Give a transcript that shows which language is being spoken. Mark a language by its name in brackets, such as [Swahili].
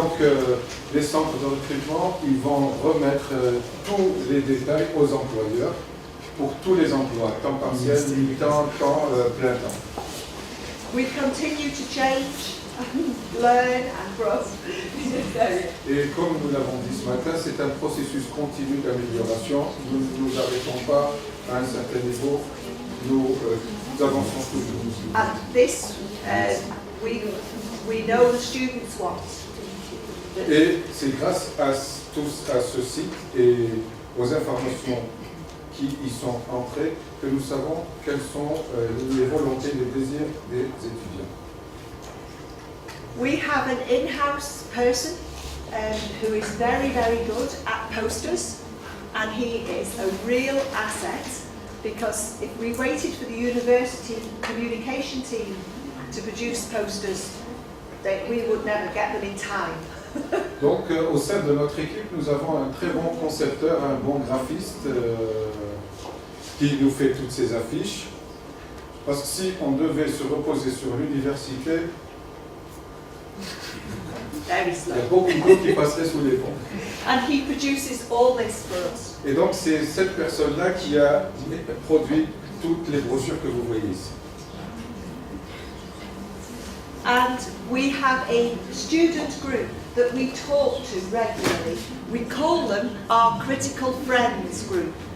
[French] donc, les centres de recrutement, ils vont remettre tous les détails aux employeurs pour tous les emplois, temps partiel, mi-temps, temps, plein temps. [English] We continue to change, learn and grow. [French] Et comme nous l'avons dit ce matin, c'est un processus continu d'amélioration. Nous ne nous arrêtons pas à un certain niveau, nous avançons toujours. [English] And this, we know the students want. [French] Et c'est grâce à ce site et aux informations qui y sont entrées que nous savons quelles sont les volontés, les désirs des étudiants. [English] We have an in-house person who is very, very good at posters, and he is a real asset, because if we waited for the university communication team to produce posters, we would never get them in time. [French] Donc au sein de notre équipe, nous avons un très bon concepteur, un bon graphiste qui nous fait toutes ces affiches. Parce que si on devait se reposer sur l'université, [English] Very [French] il [English] slow. [French] y a beaucoup d'eau qui passerait sous les ponts. [English] And he produces all this for us. [French] Et donc c'est cette personne-là qui a produit toutes les brochures que vous voyez ici. [English] And we have a student group that we talk to regularly. We call them our critical friends group.